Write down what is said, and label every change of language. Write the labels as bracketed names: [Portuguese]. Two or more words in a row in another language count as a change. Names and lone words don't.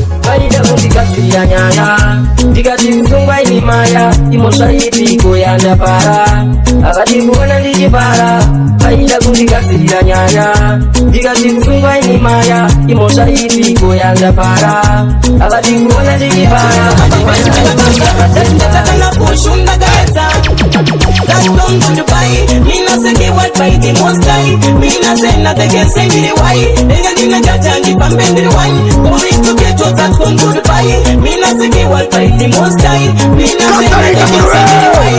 [Shona] Vaida kundigadzirira nyaya, ndikati kusungwa ini maya, imo zvaitiko yandapara. Havadi kuona ndichipara, vaida kundigadzirira nyaya, ndikati kusungwa ini maya, imo zvaitiko yandapara. Havadi kuona ndichipara. [English] That's not enough for sure, like I said. That's long to Dubai. Me not say the word by the most high. Me not say nothing can say me the why. Then I didn't get to the pump and the wine. Going to get to that long to Dubai. Me not say the word by the most high. Me not say nothing can say me the why.